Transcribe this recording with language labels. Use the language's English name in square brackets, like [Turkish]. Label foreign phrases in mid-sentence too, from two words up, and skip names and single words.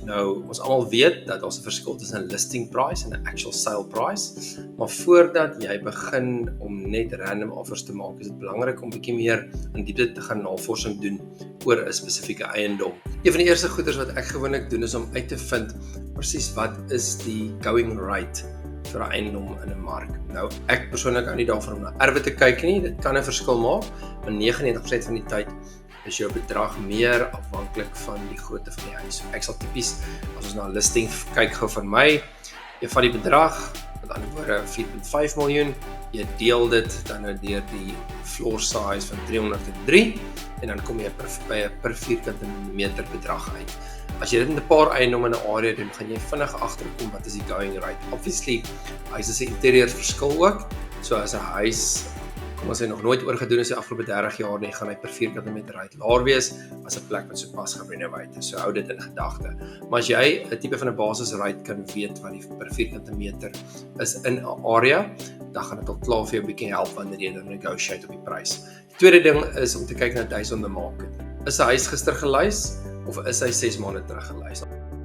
[Afrikaans] Nou, ons almal weet dat daar 'n verskil tussen 'n [English] listing price [Afrikaans] en 'n [English] actual sale price, [Afrikaans] maar voordat jy begin om net [English] random offers [Afrikaans] te maak, is dit belangrik om bietjie meer in diepte te gaan navorsing doen oor 'n spesifieke eiendom. Een van die eerste goeders wat ek gewoonlik doen is om uit te vind presies wat is die [English] going rate [Afrikaans] vir 'n eiendom in 'n mark. Nou, ek persoonlik hou nie daarvan om na erwe te kyk nie, dit kan 'n verskil maak, maar 99% van die tyd is jou bedrag meer afhanklik van die grootte van die huis. Ek sal tipies, as ons na 'n listing kyk gou van my, jy vat die bedrag, met ander woorde 4.5 miljoen, jy deel dit dan nou deur die [English] floor size [Afrikaans] van 303 en dan kom jy by 'n per vierkante meter bedrag uit. As jy dit in 'n paar eiendomme in 'n area doen, gaan jy vinnig agterkom wat is die [English] going rate. [Afrikaans] Obviously, huise se interieur verskil ook. So as 'n huis, kom ons sê nog nooit oorgedoen is die afgelope 30 jaar nie, gaan hy per vierkante meter uit laer wees as 'n plek wat sopas gerenovate is. So hou dit in gedagte. Maar as jy 'n tipe van 'n basis rate kan weet wat die per vierkante meter is in 'n area, dan gaan dit al klaar vir jou 'n bietjie help wanneer jy dan negotiate op die prys. Die tweede ding is om te kyk na [English] days on the market. [Afrikaans] Is 'n huis gister gelys of is hy 6 maande terug gelys?